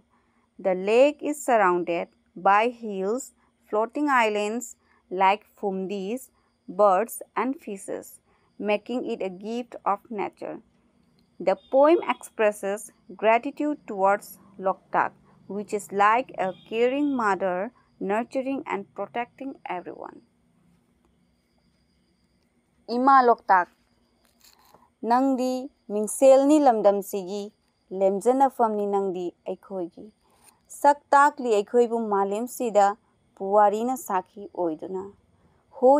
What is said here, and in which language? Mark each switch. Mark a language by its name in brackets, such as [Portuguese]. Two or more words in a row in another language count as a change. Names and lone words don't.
[English] The lake is surrounded by hills, floating islands like fumdis, birds, and fishes, making it a gift of nature. The poem expresses gratitude towards Loktak, which is like a caring mother, nurturing and protecting everyone. Ima Loktak. [Manipuri] Nangdi mingselni lamdam sigi lemjana famni nangdi aikhoigi sak takli aikhoibu malem sida puwarina sakhi oiduna ho